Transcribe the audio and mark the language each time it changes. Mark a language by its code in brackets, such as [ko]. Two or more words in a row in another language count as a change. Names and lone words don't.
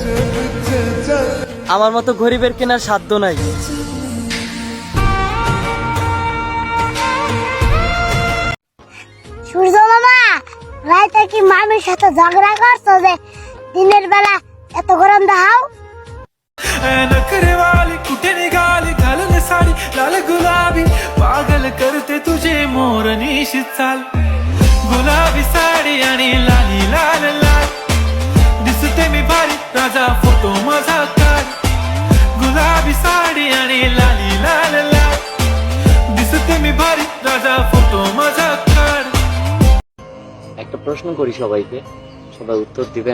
[bn] আমার মতো গরিবের কেনার সাধ্য নাই। সূর্য মামা, রাইতে কি মামির সাথে ঝগড়া করছো যে দিনের বেলা এত গরম দেখাও? [mr] नखरे वाली कुठे निघाली घालून साडी लाल गुलाबी, पागल करते तुझे मोरनीशी चाल, गुलाबी साडी आणि लाली लाल लाल, दिसते मी भारी राजा फोटो माझा काढ, गुलाबी साडी आणि लाली लाल लाल, दिसते मी भारी राजा फोटो माझा काढ। [bn] একটা প্রশ্ন করি সবাইকে, সবাই উত্তর দিবেন।